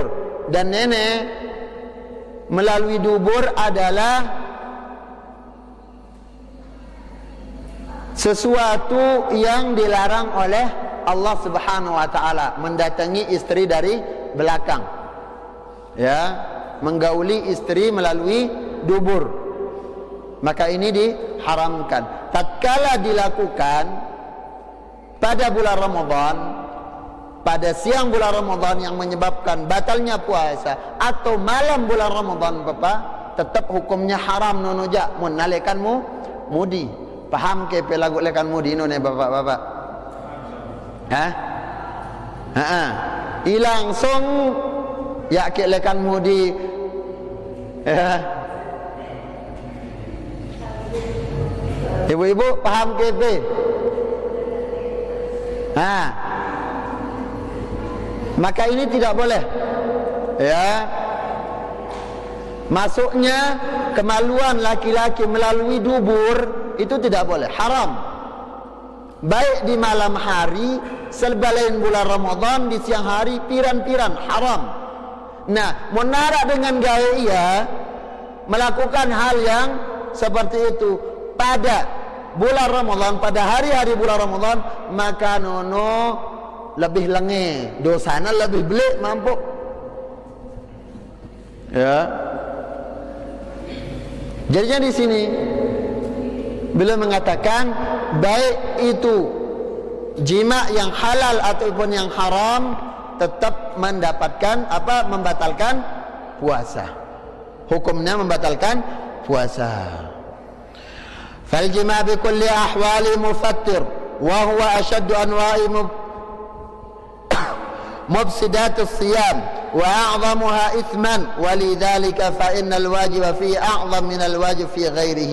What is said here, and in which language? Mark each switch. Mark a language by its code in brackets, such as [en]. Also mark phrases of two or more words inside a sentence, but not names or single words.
[id] Dan nenek melalui dubur adalah sesuatu yang dilarang oleh Allah [ar] سبحانه وتعالى, [id] mendatangi istri dari belakang, ya, menggauli istri melalui dubur. Maka ini diharamkan. Tatkala dilakukan pada bulan Ramadan, pada siang bulan Ramadan yang menyebabkan batalnya puasa, atau malam bulan Ramadan, Bapak, tetap hukumnya haram [sas] nonoja mun nalekanmu mudi. Paham ke pelagu lekan mudi none Bapak-bapak? Ilangsung ya ke lekan mudi, ya. [id] Ibu-ibu paham KP? Maka ini tidak boleh, ya. Masuknya kemaluan laki-laki melalui dubur itu tidak boleh, haram. Baik di malam hari selain bulan Ramadan, di siang hari piran-piran, haram. Nah, menara dengan gaya ia melakukan hal yang seperti itu pada bulan Ramadan, pada hari-hari bulan Ramadan, maka [sas] nono lebih lenge, dosana lebih belik mampu, [id] ya. Jadinya di sini beliau mengatakan baik itu jima yang halal ataupun yang haram tetap mendapatkan apa, membatalkan puasa. Hukumnya membatalkan puasa. [ar] فالجماع بكل أحوال مفطر وهو أشد أنواع مفسدات الصيام وأعظمها إثما، ولذلك فإن الواجب فيه أعظم من الواجب في غيره.